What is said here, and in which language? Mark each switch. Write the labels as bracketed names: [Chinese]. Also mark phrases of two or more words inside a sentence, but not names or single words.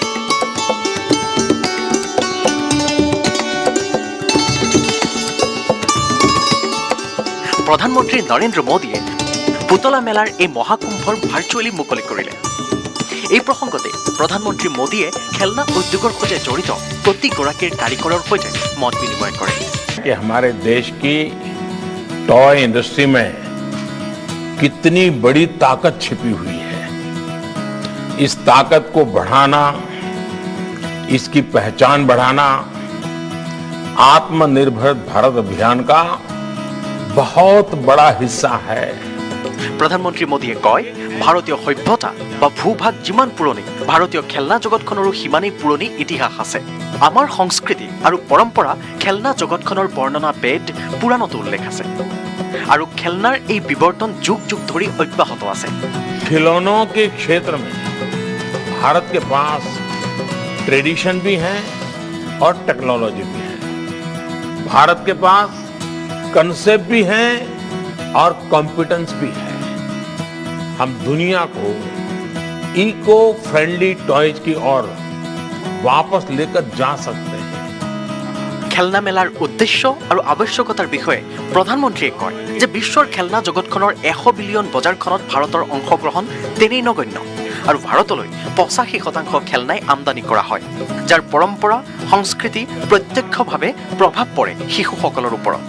[Assamese] প্ৰধানমন্ত্ৰী নৰেন্দ্ৰ মোদীয়ে পুতলা মেলাৰ এই মহাকুম্ভৰ ভাৰ্চুৱেলি মুকলি কৰিলে। এই প্ৰসংগতে প্ৰধানমন্ত্ৰী মোদীয়ে খেলনা উদ্যোগৰ সৈতে জড়িত প্ৰতিগৰাকীৰ কাৰিকৰৰ সৈতে মত বিনিময় কৰে। [Hindi] हमारे देश की [English] toy industry [Hindi] में कितनी बड़ी ताकत छिपी हुई है, इस ताकत को बढ़ाना, इसकी पहचान बढ़ाना आत्मनिर्भर भारत अभियान का बहुत बड़ा हिस्सा है। [Assamese] প্ৰধানমন্ত্ৰী মোদীয়ে কয়, ভাৰতীয় সভ্যতা বা ভূভাগ যিমান পুৰণি, ভাৰতীয় খেলনা জগতখনৰো সিমানেই পুৰণি ইতিহাস আছে। আমাৰ সংস্কৃতি আৰু পৰম্পৰা খেলনা জগতখনৰ বৰ্ণনা বেদ পুৰাণতো উল্লেখ আছে আৰু খেলনাৰ এই বিৱৰ্তন যুগ যুগ ধৰি অব্যাহত আছে। [Hindi] खिलौनों के क्षेत्र में भारत के पास ट्रेडिशन भी है और टेक्नोलॉजी भी है। भारत के पास कंसेप्ट भी है और कॉम्पिटेंस भी है। हम दुनिया को [English] eco friendly toys [Hindi] की ओर वापस लेकर जा सकते हैं। [Assamese] খেলনা মেলাৰ উদ্দেশ্য আৰু আৱশ্যকতাৰ বিষয়ে প্ৰধানমন্ত্ৰীয়ে কয় যে বিশ্বৰ খেলনা জগতখনৰ 100 বিলিয়ন বজাৰখনত ভাৰতৰ অংশগ্ৰহণ তেনেই নগণ্য আৰু ভাৰতলৈ 85% খেলনাই আমদানি কৰা হয়, যাৰ পৰম্পৰা সংস্কৃতি প্ৰত্যক্ষভাৱে প্ৰভাৱ পৰে শিশুসকলৰ ওপৰত।